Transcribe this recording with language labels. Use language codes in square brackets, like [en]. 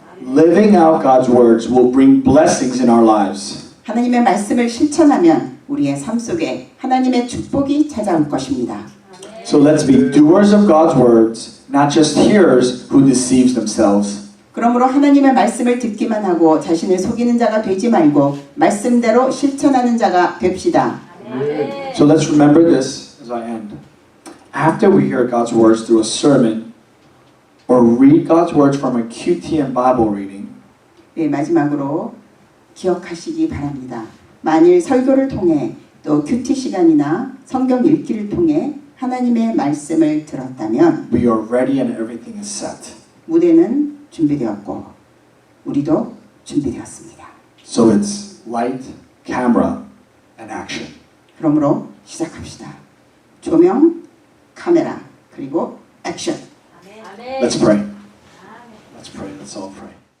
[en] Living out God's words will bring blessings in our lives. [ko] 하나님의 말씀을 실천하면 우리의 삶 속에 하나님의 축복이 찾아올 것입니다. [en] So let's be doers of God's words, not just hearers who deceives themselves. [ko] 그러므로 하나님의 말씀을 듣기만 하고 자신을 속이는 자가 되지 말고 말씀대로 실천하는 자가 됩시다. [en] So let's remember this as I end. After we hear God's words through a sermon or read God's words from a QTM Bible reading, [ko] 네, 마지막으로 기억하시기 바랍니다. 만일 설교를 통해 또 큐티 시간이나 성경 읽기를 통해 하나님의 말씀을 들었다면 [en] we are ready and everything is set. [ko] 무대는 준비되었고 우리도 준비되었습니다. [en] So it's light, camera, and action. [ko] 그러므로 시작합시다. 조명, 카메라, 그리고 액션. [en] Let's pray. Let's pray. Let's all pray.